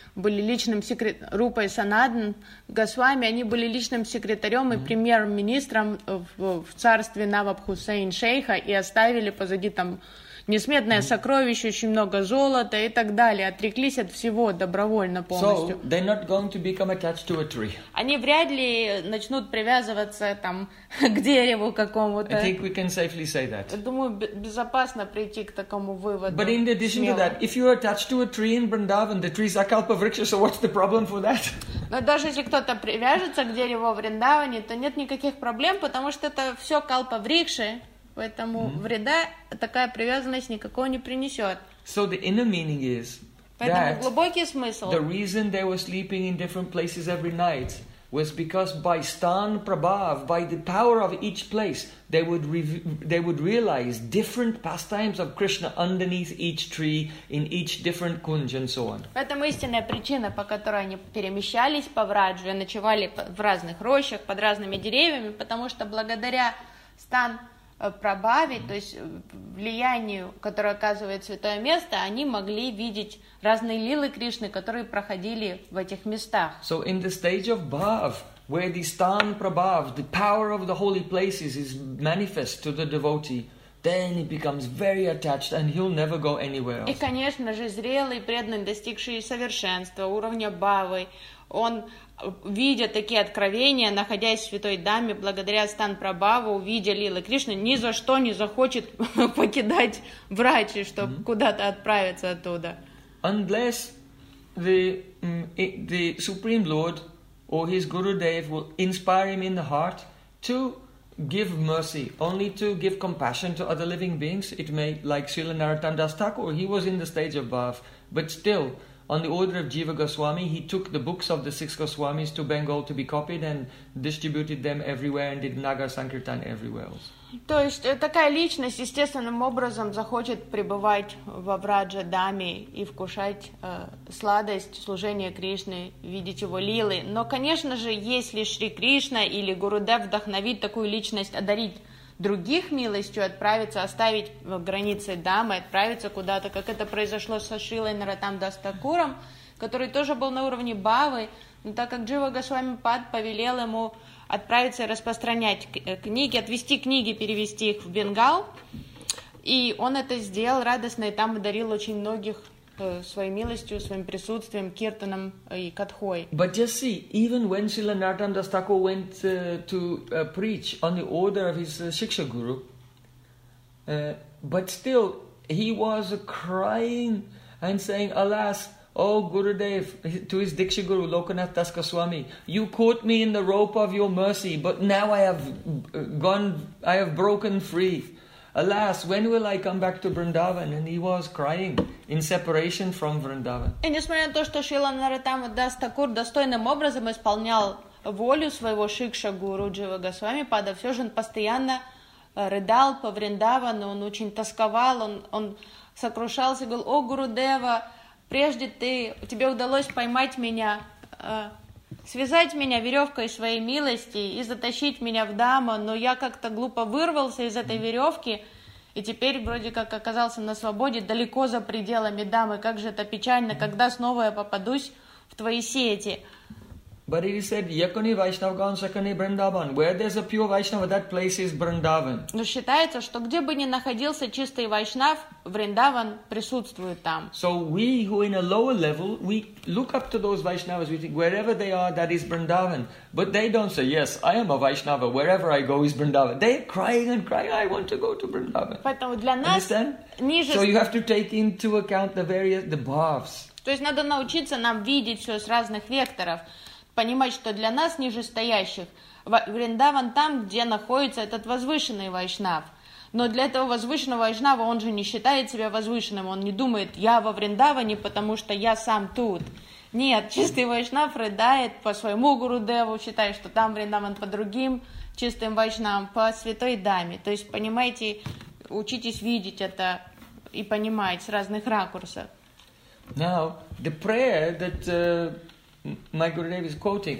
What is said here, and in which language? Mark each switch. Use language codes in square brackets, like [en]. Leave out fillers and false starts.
[ru] Были личным секретарем Рупа и Санатан Госвами, они были личным секретарем и премьер-министром в царстве Наваб Хусейн Шейха и оставили позади там несметное сокровище, очень много золота и так далее. Отреклись от всего добровольно полностью. [en] So, they're not going to become attached to a tree. [ru] Они вряд ли начнут привязываться там к дереву какому-то. [en] I think we can safely say that. [ru] Я думаю, безопасно прийти к такому выводу. [en] But in addition [ru] смело. [en] To that, if you're attached to a tree in Vrindavan, the tree is akalpa vriksha, so what's the problem for that? [ru] Но даже если кто-то привяжется к дереву в Вриндаване, то нет никаких проблем, потому что это все калпа врикши. Поэтому вреда такая привязанность никакого не принесет. [en] So the inner meaning is [ru] поэтому глубокий смысл. [en] The reason they were sleeping in different places every night was because by Stan Prabhav, by the power of each place, they would realize different pastimes of Krishna underneath each tree, in each different kunj, and so on. [ru] Поэтому истинная причина, по которой они перемещались по Враджу и ночевали в разных рощах, под разными деревьями, потому что благодаря Стан Прабаве, то есть влиянию, которое оказывает святое место, они могли видеть разные лилы Кришны, которые проходили в этих местах. [en] So in the stage of Bhav, where the Stan Prabhav, the power of the holy places is manifest to the devotee, then he becomes very attached and he'll never go anywhere else. [ru] И, конечно же, зрелый, преданный, достигший совершенства, уровня Бхавы, он, видя такие откровения, находясь в святой даме, благодаря Стан Прабаву, видя лилы Кришны, ни за что не захочет покидать Враджу, чтобы куда-то отправиться оттуда. [en] Unless the Supreme Lord or his Gurudev will inspire him in the heart to give mercy, only to give compassion to other living beings, it may, like Srila Narottam Das Thakur, he was in the stage of Bhav, but still, on the order of Jiva Goswami, he took the books of the six Goswamis to Bengal to be copied and distributed them everywhere and did Naga Sankirtan everywhere else. [ru] То есть такая личность естественным образом захочет пребывать во Враджа Даме и вкушать сладость служения Кришны, видеть его лилы. Но, конечно же, если Шри Кришна или Гурудев вдохновит такую личность одарить других милостью, отправиться, оставить границы Дамы, отправиться куда-то, как это произошло со Шрилой Наратам Дас Такуром, который тоже был на уровне Бавы, но так как Джива Госвами Пад повелел ему отправиться и распространять книги, отвести книги, перевести их в Бенгал, и он это сделал радостно, и там одарил очень многих своей милостью, своим присутствием, киртаном и катхой. [en] But just see, even when Srila Narottam Das Thakur went to preach on the order of his Shiksha Guru, but still he was crying and saying, alas, oh Gurudev, to his Diksha Guru, Lokanath Das Goswami, you caught me in the rope of your mercy, but now I have broken free. Alas, when will I come back to Vrindavan? And he was crying in separation from Vrindavan. [ru] И несмотря на то, что Шрила Наратам Дас Такур достойным образом исполнял волю своего Шикша Гуру Джива Госвами Пада, все же он постоянно рыдал по Вриндавану, он очень тосковал, он сокрушался и говорил, о Гуру Дева, прежде тебе удалось поймать меня, связать меня веревкой своей милости и затащить меня в Даму, но я как-то глупо вырвался из этой веревки и теперь вроде как оказался на свободе, далеко за пределами Дамы. Как же это печально, когда снова я попадусь в твои сети. [en] But he said, [bn] "Yakuni Vaishnavgan, Sakuni Vrindavan. [en] Where there's a pure Vaishnava, that place is Vrindavan." [ru] Но считается, что где бы ни находился чистый Вайшнав, Вриндаван присутствует там. [en] So we who in a lower level, we look up to those Vaishnavas. We think wherever they are, that is Vrindavan. But they don't say, "Yes, I am a Vaishnava. Wherever I go is Vrindavan." They're crying and crying. I want to go to Vrindavan. [ru] Поэтому для нас [en] understand? [ru] Ниже. [en] So you have to take into account the various bhavs. [ru] То есть надо научиться нам видеть все с разных векторов. Понимать, что для нас нижестоящих Вриндаван там, где находится этот возвышенный вайшнав. Но для этого возвышенного вайшнава он же не считает себя возвышенным, он не думает, я во Вриндаване, потому что я сам тут. Нет, чистый вайшнав рыдает по своему Гурудеву, считая, что там Вриндаван по другим чистым вайшнавам, по святой даме. То есть, понимаете, учитесь видеть это и понимать с разных ракурсов. [en] Now, the prayer that My Gurudev is quoting.